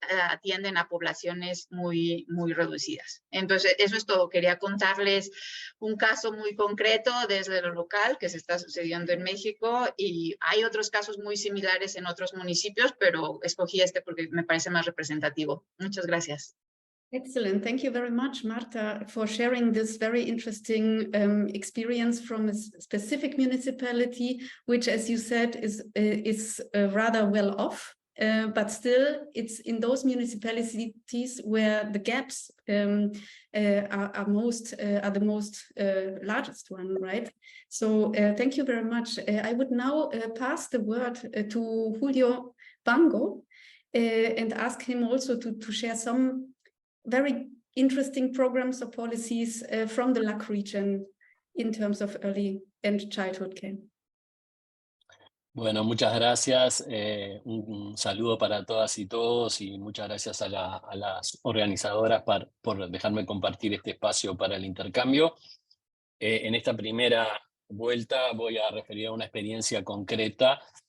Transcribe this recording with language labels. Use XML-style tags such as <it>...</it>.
<es>atienden a poblaciones muy reducidas. Entonces, eso es todo. Quería contarles un caso muy concreto desde lo local que se está sucediendo en México, y hay otros casos muy similares en otros municipios, pero escogí este porque me parece más representativo. Muchas gracias.</es> <en>Excellent. Thank you very much, Marta, for sharing this very interesting experience from a specific municipality, which, as you said, is rather well off. But still, it's in those municipalities where the gaps are the most largest one, right? So thank you very much. I would now pass the word to Julio Bango and ask him also to share some very interesting programs or policies from the LAC region in terms of early and childhood care.</en> <es>Bueno, muchas gracias. Un saludo para todas y todos, y muchas gracias a las organizadoras por dejarme compartir este espacio para el intercambio. En esta primera vuelta voy a referir a una experiencia concreta.</es>